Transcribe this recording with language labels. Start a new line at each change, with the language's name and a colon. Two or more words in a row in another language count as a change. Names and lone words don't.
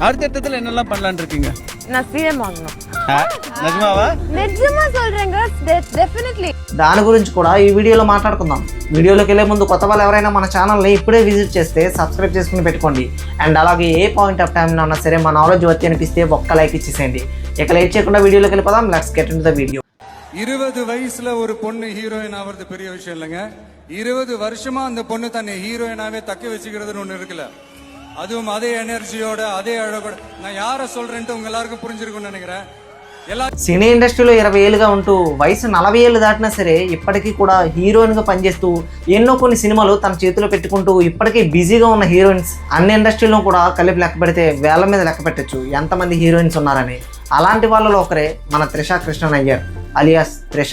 Telugu: దాని గురించి కూడా ఈ వీడియోలో మాట్లాడుకుందాం. వీడియోలోకి వెళ్ళే ముందు కొత్త వాళ్ళు ఎవరైనా మన ఛానల్ని ఇప్పుడే విజిట్ చేస్తే సబ్స్క్రైబ్ చేసుకుని పెట్టుకోండి. అండ్ అలాగే
English: a point of time
Telugu: ఉన్నా సరే మన నాలెడ్జ్ వచ్చి అనిపిస్తే ఒక్క లైక్ ఇచ్చేసేయండి. ఇక లేట్ చేయకుండా వీడియోలోకి వెళ్ళిపోదాం.
English: Let's get into the video.
Tamil: 20 வயசுல ஒரு பொண்ணு ஹீரோயின் ஆகிறது பெரிய விஷயம் இல்லைங்க. 20 வருஷமா அந்த பொண்ணு தன்னை ஹீரோயினாவே தக்க வச்சுக்கிறதுன்னு ஒண்ணு இருக்குல்ல, அதுவும் அதே எனர்ஜியோட அதே அழகோட. நான் யாரை சொல்றேன்ட்டு உங்க எல்லாருக்கும் புரிஞ்சிருக்கும்னு நினைக்கிறேன்.
Telugu: సినీ ఇండస్ట్రీలో 20 ఏళ్ళుగా ఉంటూ వయసు 40 ఏళ్ళు దాటినా సరే ఇప్పటికీ కూడా హీరోయిన్గా పనిచేస్తూ ఎన్నో కొన్ని సినిమాలు తన చేతిలో పెట్టుకుంటూ ఇప్పటికీ బిజీగా ఉన్న హీరోయిన్స్ అన్ని ఇండస్ట్రీలో కూడా కలిపి లెక్క పెడితే వేల మీద లెక్క పెట్టచ్చు ఎంతమంది హీరోయిన్స్ ఉన్నారని. అలాంటి వాళ్ళలో ఒకరే మన త్రిష కృష్ణన్ అయ్యర్ అలియాస్ త్రిష.